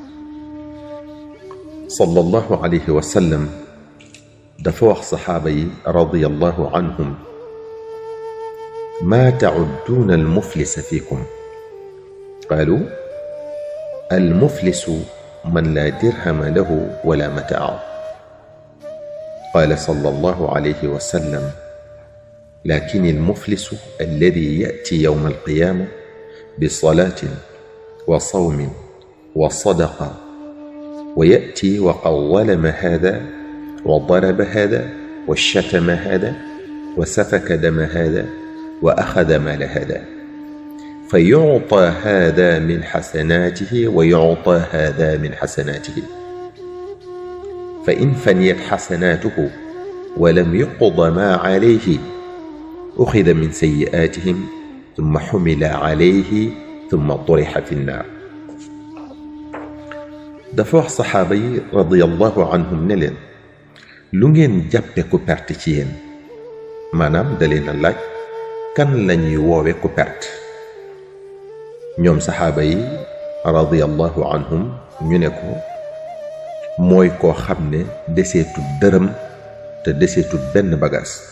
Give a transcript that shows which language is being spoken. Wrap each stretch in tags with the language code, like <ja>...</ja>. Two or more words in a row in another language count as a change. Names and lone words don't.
<ar>صلى الله عليه وسلم</ar> <wo>dafa wax saxaaba yi</wo> <ar>رضي الله عنهم: ما تعدون المفلس فيكم? قالوا المفلس من لا درهم له ولا متاع. قال صلى الله عليه وسلم: لكن المفلس الذي يأتي يوم القيامة بصلاة وصوم وصدقة ويأتي وقد ظلم هذا وضرب هذا وشتم هذا وسفك دم هذا وأخذ مال هذا فيعطى هذا من حسناته ويعطى هذا من حسناته فإن فنيت حسناته ولم يقض ما عليه أخذ من سيئاتهم ثم حمل عليه ثم طرح في النار.</ar> <wo>dafa wax saxaaba yi</wo> <ar>رضي الله عنهم</ar> <wo>ne leen, lu ngeen jàppe ku perte ci yéen? maanaam da leen a laaj kan lañuy woowe ku perte. ñoom saxaaba yi</wo> <ar>رضي الله عنهم</ar> <wo>ñu ne ko, mooy koo xam ne deseetul dërëm te deseetul benn bagaas.</wo>